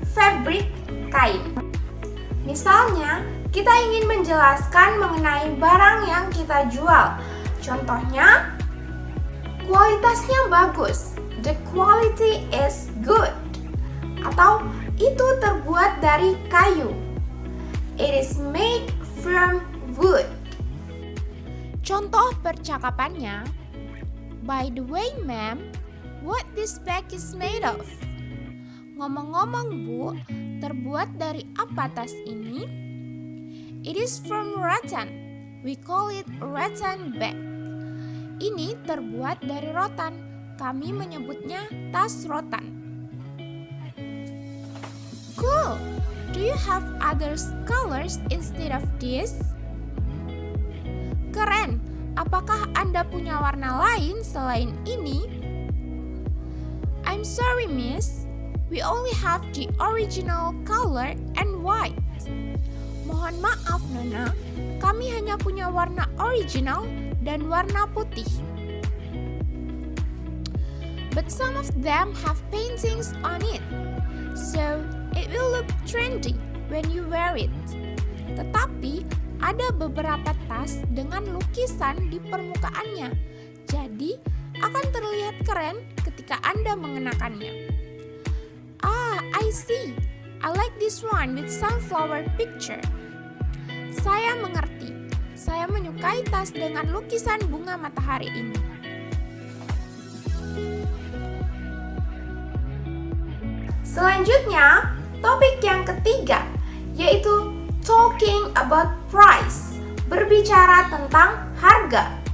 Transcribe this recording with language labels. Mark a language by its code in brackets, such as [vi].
[id] Fabric, kain. Misalnya kita ingin menjelaskan mengenai barang yang kita jual. Contohnya, kualitasnya bagus. [en] The quality is good. [id] Atau itu terbuat dari kayu. [en] It is made from wood. [id] Contoh percakapannya, [en] by the way, ma'am, what this bag is made of? [id] Ngomong-ngomong, Bu, terbuat dari apa tas ini? [en] It is from rattan. We call it rattan bag. [id] Ini terbuat dari rotan. Kami menyebutnya tas rotan. [en] Cool. Do you have other colors instead of this? [id] Keren. Apakah Anda punya warna lain selain ini? [en] I'm sorry, miss. We only have the original color and white. [id] Mohon maaf, Nona. Kami hanya punya warna original dan warna putih. [en] But some of them have paintings on it. So, it will look trendy when you wear it. [id] Tetapi, ada beberapa tas dengan lukisan di permukaannya. Jadi, akan terlihat keren ketika Anda mengenakannya. [en] Ah, I see. I like this one with sunflower picture. [id] Saya mengerti. Saya menyukai tas dengan lukisan bunga matahari ini. Selanjutnya, topik yang ketiga, yaitu [en] talking about price, [id] berbicara tentang harga.